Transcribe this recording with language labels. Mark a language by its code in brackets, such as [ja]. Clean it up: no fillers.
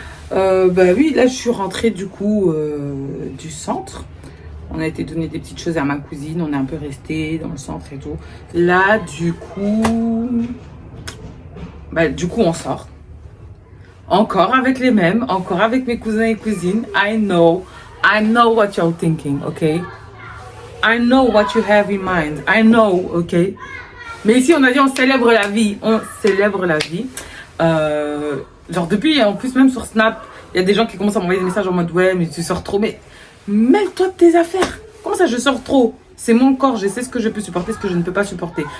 [fr] Bah oui, là, je suis rentrée du coup du centre. On a été donner des petites choses à ma cousine. On est un peu resté dans le centre et tout. Là, du coup... Bah, du coup, on sort. Encore avec les mêmes. Encore avec mes cousins et cousines. [en] I know what you're thinking, okay? I know what you have in mind. I know, okay? [fr] Mais ici, on a dit on célèbre la vie. On célèbre la vie. Genre, depuis, en plus, même sur Snap, il y a des gens qui commencent à m'envoyer des messages en mode ouais, mais tu sors trop. Mais mêle-toi de tes affaires. Comment ça, je sors trop? C'est mon corps, je sais ce que je peux supporter, ce que je ne peux pas supporter.